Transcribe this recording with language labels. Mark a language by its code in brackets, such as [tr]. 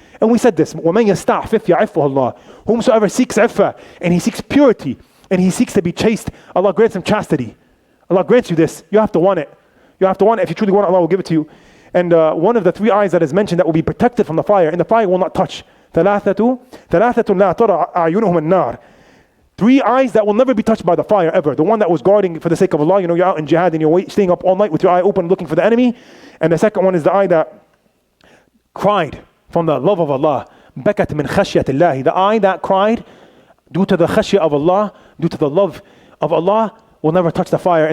[en] And we said this, [ar] وَمَنْ يَسْتَعْفِفْ يَعِفُّهُ اللَّهُ. [en] Whomsoever seeks iffah, and he seeks purity, and he seeks to be chaste, Allah grants him chastity. Allah grants you this. You have to want it. You have to want it. If you truly want it, Allah will give it to you. And one of the three eyes that is mentioned that will be protected from the fire, and the fire will not touch. [ar] ثلاثة لا ترى أعينهم النار. [en] Three eyes that will never be touched by the fire ever. The one that was guarding for the sake of Allah. You know, you're out in jihad and you're staying up all night with your eye open looking for the enemy. And the second one is the eye that cried from the love of Allah. [ar] بكت من خشية الله. [en] The eye that cried due to the khashya of Allah, due to the love of Allah, will never touch the fire.